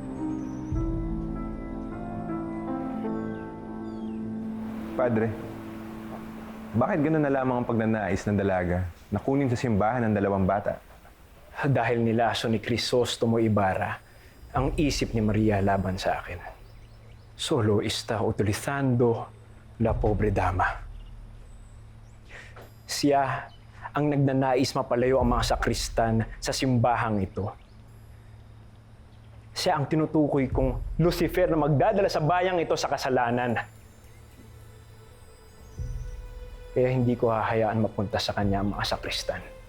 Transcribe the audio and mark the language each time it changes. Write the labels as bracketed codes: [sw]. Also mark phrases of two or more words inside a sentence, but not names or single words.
[tl] Padre, Bakit gano'n na lamang ang pagnanais ng dalaga na kunin sa simbahan ng 2 bata? Dahil nilaso ni Crisostomo Ibarra ang isip ni Maria laban sa akin. [es] Solo está utilizando la pobre dama. [tl] Siya ang nagnanais mapalayo ang mga sakristan sa simbahang ito. Siya ang tinutukoy kong Lucifer na magdadala sa bayang ito sa kasalanan. Kaya hindi ko hahayaan mapunta sa kanya ang mga sakristan.